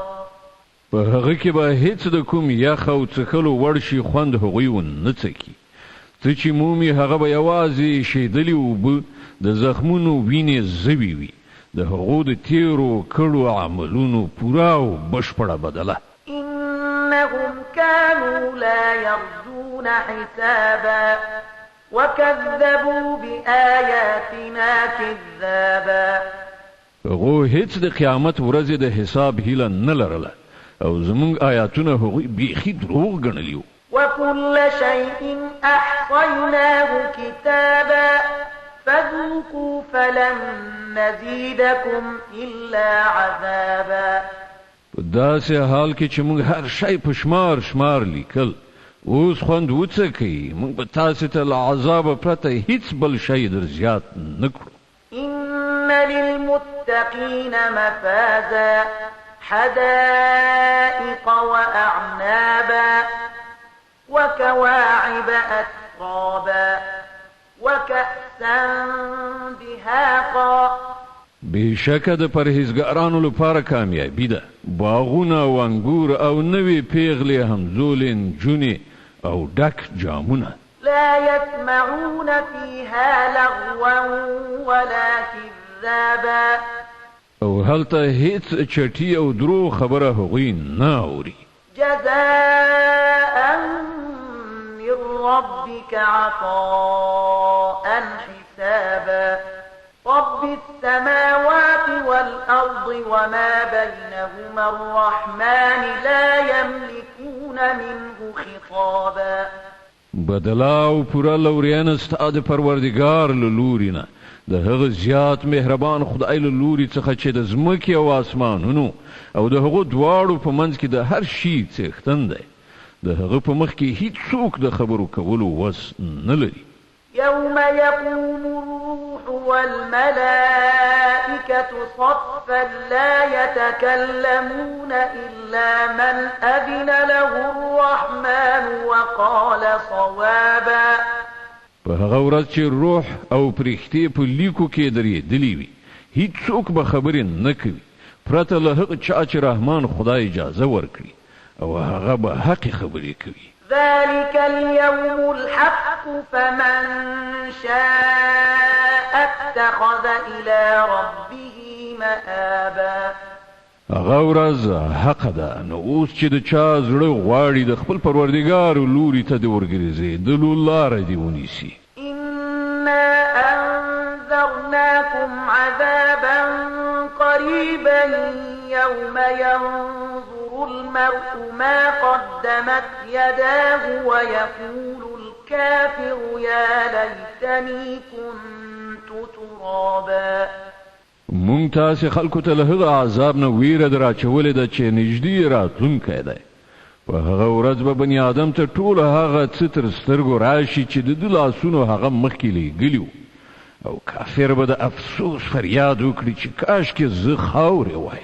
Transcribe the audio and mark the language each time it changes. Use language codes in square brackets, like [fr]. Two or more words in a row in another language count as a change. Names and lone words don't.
[ps] په هغه کې به هیڅ د کوم یخ او څښلو وړ شي خوند هغوی ونه څکي. څه چې مومي هغه به یوازې شیدلې اوبه د زخمونو وینې زوی وي د هغو د تیرو کړو عملونو پوره او بشپړه بدله. [ar] إنهم كانوا لا يرجون حسابا وكذبوا بآياتنا كذابا. [ps] هغو هیڅ د قیامت ورځې د حساب هیله نه لرله او زمونږ آیاتونه هغوی بیخي دروغ ګڼلي وو. [ar] وكل شيء أحصيناه كتابا فذوقوا فلن نزيدكم إلا عذابا. [ps] په داسې حال کې چې موږ هر شی په شمار لیکل اوس خوند وڅکئ موږ به تاسې ته له عذابه پرته هیڅ بل شی در زیات نه کړو. [ar] إن للمتقين مفازا حدائق وأعنابا وكواعب أترابا وكأسا دهاقا [ps] بشکه د پرهیزګارانو لپاره کامیابی ده. باغونه او انګور او نوې پیغلې همزولې نجونې او ډک جامونه. [ar] لا يسمعون فيها لغوا ولا كذابا [ps] او هلته هیڅ چټي او درو خبره هغوی نه اوري. [ar] جزاء من ربك عطاء حسابا رب السماوات والأرض وما بينهما الرحمن لا يملكون منه خطابا. [ps] بدلا او پورا لوريان استاد پروردگار لوري نه د هغه زیات مهربان خدای لوري څخه چې د زمکه او اسمانونو او د هغه دواړو په منځ کې د هر شي څښتن دی. د هغه په مخ کې هیڅ څوک د خبرو کولو وس نه لري. [ar] يوم يقوم الروح والملائكة صفا لا يتكلمون إلا من أذن له الرحمن وقال صوابا. [ps] په هغه ورځ چې روح او پرښتې په لیکو کې درېدلي وي هیڅ څوک به خبرې نه کوي پرته له هغه چا چې رحمان خدای اجازه ورکړي او هغه به حق خبرې کوي. [ar] ذلك اليوم الحق فمن شاء اتخذ إلى ربه مآبا. [ps] هغه ورځ حق ده. نو اوس چې د چا زړه غواړي د خپل پروردګار لوري ته د ورګرځېدلو لاره دې ونیسي. [ar] إنا أنذرناكم عذابا قريبا يوم ينظر المرء ما قدمت يداه ويقول الكافر يا ليتني كنت ترابا. [ps] مونږ تاسې خلکو ته له هغه عذاب نه ویره در اچولې ده چې نږدې راتلونکی دی. په هغه ورځ به بني آدم ته ټول هغه څه تر سترګو راشي چې د ده لاسونو هغه مخکې لیږلي او کافر به د افسوس فریاد وکړي چې کاشکې زه خاورې وای.